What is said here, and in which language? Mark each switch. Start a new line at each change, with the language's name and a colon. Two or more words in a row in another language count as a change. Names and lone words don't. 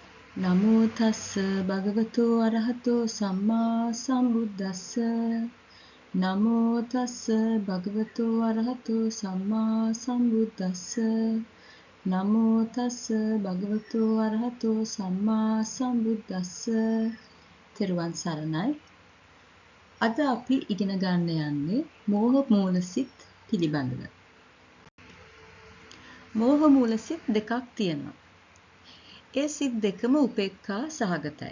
Pali: නමෝ තස්ස භගවතු අරහතෝ සම්මා සම්බුද්දස්ස නමෝ තස්ස භගවතු අරහතෝ සම්මා සම්බුද්දස්ස නමෝ තස්ස භගවතු අරහතෝ සම්මා සම්බුද්දස්ස
Sinhala: තෙරුවන් සරණයි. අද අපි ඉගෙන ගන්න යන්නේ මෝහ මූලසිත පිළිබඳව. මෝහ මූලසිත දෙකක් තියෙනවා. ඒ සිත් දෙකම උපේක්ඛා සහගතයි.